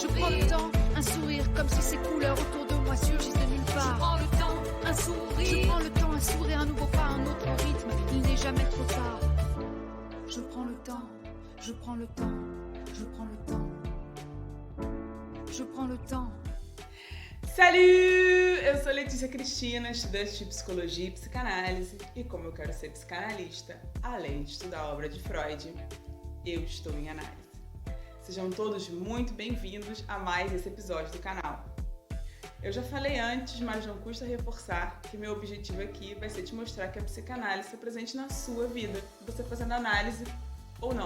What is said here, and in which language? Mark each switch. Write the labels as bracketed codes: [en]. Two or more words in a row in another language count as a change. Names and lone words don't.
[fr] Je prends le temps, un sourire comme si ces couleurs autour de moi surgissent de nulle Je part. prends le temps, un sourire. Je prends le temps, un sourire, un nouveau pas, un autre rythme. Il n'est jamais trop tard. Je prends le temps, je prends le temps, je prends le temps. Je prends le temps. Salut! [pt] Eu sou Letícia Cristina, estudante de Psicologia e Psicanálise, e como eu quero ser psicanalista, além de estudar a obra de Freud, eu estou em análise. Sejam todos muito bem-vindos a mais esse episódio do canal. Eu já falei antes, mas não custa reforçar que meu objetivo aqui vai ser te mostrar que a psicanálise está presente na sua vida, você fazendo análise ou não.